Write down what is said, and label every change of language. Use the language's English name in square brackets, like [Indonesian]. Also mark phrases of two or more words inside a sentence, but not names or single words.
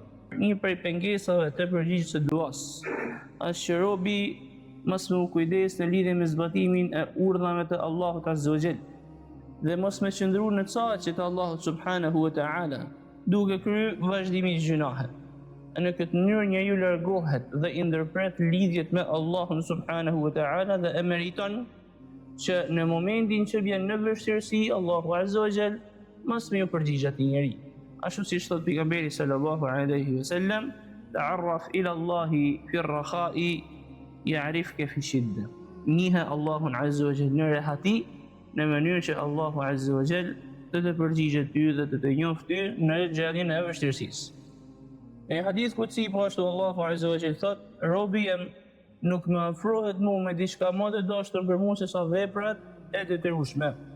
[Albanian] Një prej pengesave të përgjigjes së duas është që robi mos me u kujdes në lidhje me zbatimin e urdhave të Allahut [Arabic] عز وجل [Albanian] dhe mos me qëndru në caqet të Allahut [Arabic] سبحانه وتعالى, [Albanian] duke kryer vazhdimisht gjunahe. Në këtë mënyrë njeriu largohet dhe i ndërpret lidhjet me Allahun [Arabic] سبحانه وتعالى [Albanian] dhe e meriton që në momentin që vjen në vështirësi, Allahu [Arabic] عز وجل [Albanian] mos më ju përgjigj atij njeri. Ashtu siç thot pejgamberi [Arabic] صلى الله عليه وسلم تعرف إلى الله في الرخاء يعرفك في الشدة. [Albanian] Njihe Allahun [Arabic] عز وجل [Albanian] në rehati, në mënyrë që Allahu [Arabic] عز وجل [Albanian] të përgjigjet ty dhe të njoft ty në gjendjen e vështirësisë. Në hadith kutsi po ashtu Allahu [Arabic] عز وجل [Albanian] thot, robi jem nuk më afrohet mu me diçka më të dashur për mua se sa veprat e detyrueshme.